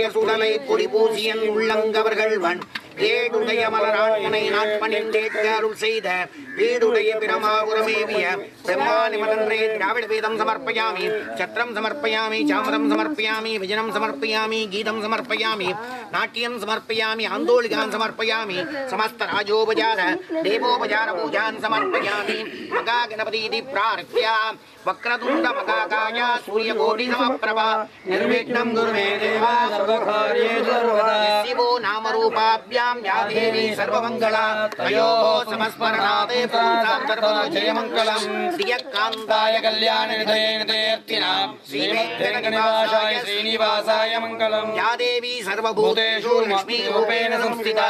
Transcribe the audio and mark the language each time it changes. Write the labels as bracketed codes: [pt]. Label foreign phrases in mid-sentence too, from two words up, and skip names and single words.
[ta] சுடலை பொடி பூசியன் உள்ளங்கவர்கள் வன் ஏடுடைய மலராண்மனை நாட்பணிந்தேற்க அருள் செய்த வீடுடைய பிரமாபுரமேவிய பிரம்மானிமலன்றே [sa] द्राविड वेदं समर्पयामि छत्रं समर्पयामि चामरं समर्पयामि विजयं समर्पयामि गीतं समर्पयामि नाट्यं समर्पयामि आन्दोलिकान् समर्पयामि समस्त राजोपचार देवोपचार पूजान् समर्पयामि महा गणपति प्रार्थ्य वक्रतुण्ड मकाकाय सूर्यकोटि समप्रभा निर्विघ्नं कुरु मे देवा सर्वकार्येषु सर्वदा शिवो नामरूपाभ्यां या देवी सर्वमङ्गला तयोः समस्मरणाते पुंसां सर्वजयमङ्गलं श्रियकान्ताय कल्याणनिधयेर्थिनां श्रीवेङ्कटनिवासाय श्रीनिवासाय मङ्गलं या देवी सर्वभूतेषु लक्ष्मीरूपेण संस्थिता